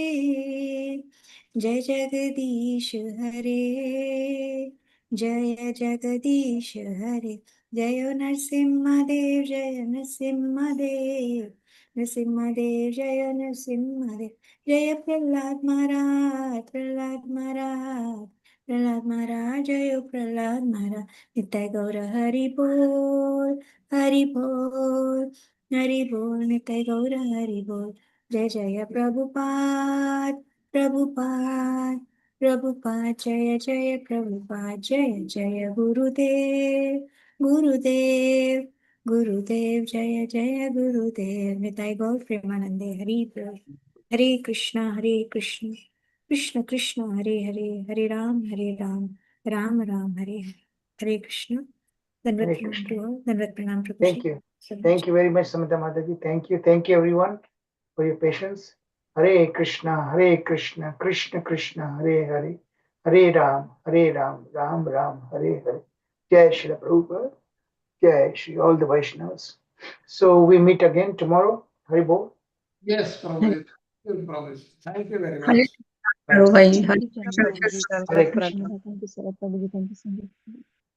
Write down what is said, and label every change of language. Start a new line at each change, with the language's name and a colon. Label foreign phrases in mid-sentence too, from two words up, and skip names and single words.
Hindi: जय जगदीश हरे जय जगदीश हरे जय नरसिंहदेव जय नरसिंहदेव नरसिंहदेव जय नरसिंहदेव जय प्रहलाद महाराज प्रहलाद महाराज प्रहलाद महाराज जय प्रहलाद महाराज नित्य गौर हरि बोल हरि बोल हरि बोल नित्य गौर हरि बोल जय जय प्रभुपाद प्रभुपाद प्रभुपाद जय जय प्रभुपाद जय जय गुरुदेव गुरुदेव गुरुदेव जय जय गुरुदेव निताई गौर प्रेमानंदे हरि बोल हरे कृष्ण कृष्ण कृष्ण हरे हरे हरे राम राम राम हरे हरे हरे कृष्ण दंडवत
English: Hare प्रणाम Krishna. to all,
Hindi: दंडवत प्रणाम प्रभु
English: Thank you. Thank you very much, Samita Mataji. Thank you. Thank you, everyone, for your patience. Hare Krishna, Krishna Krishna, Hare Hare, Hare Ram, Ram Ram, Hare Hare. Jai Shri Prabhupada, Jai Shri all the Vaishnavas. So we meet again tomorrow. Hare Bol. Yes, Prabhuji. Thank you very Hare much. Krishna, Prabhu Bhai. Thank you, Hare Chandra. Krishna. Thank you, Prabhuji. Thank you, Sarah Prabhuji. Thank you, Sandeep.